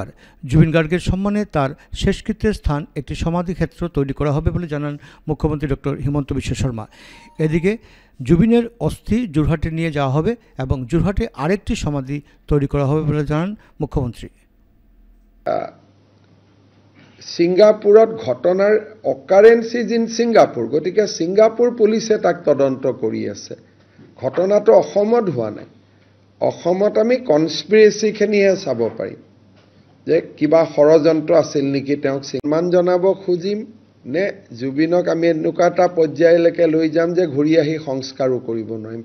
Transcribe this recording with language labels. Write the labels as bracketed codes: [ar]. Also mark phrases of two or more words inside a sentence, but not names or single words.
[bn] জুবিন গার্গের সম্মানে তার শেষকৃত্যের স্থান একটি সমাধি ক্ষেত্র তৈরি করা হবে বলে জানান মুখ্যমন্ত্রী ডক্টর হিমন্ত বিশ্ব শর্মা। এদিকে জুবিনের অস্থি জোরহাটে নিয়ে যাওয়া হবে এবং জোরহাটে আরেকটি সমাধি তৈরি করা হবে বলে জানান মুখ্যমন্ত্রী। [as] ছিংগাপুৰত ঘটনাৰ [en] occurrence is in Singapore, [as] গতিকে ছিংগাপুৰ পুলিচে তাক তদন্ত কৰি আছে। ঘটনাটো অসমত হোৱা নাই। অসমত আমি কনস্পিৰেচিখিনিহে চাব পাৰিম যে কিবা ষড়যন্ত্ৰ আছিল নেকি, তেওঁক সন্মান জনাব খুজিম নে জুবিনক আমি এনেকুৱা এটা পৰ্যায়লৈকে লৈ যাম যে ঘূৰি আহি সংস্কাৰো কৰিব নোৱাৰিম।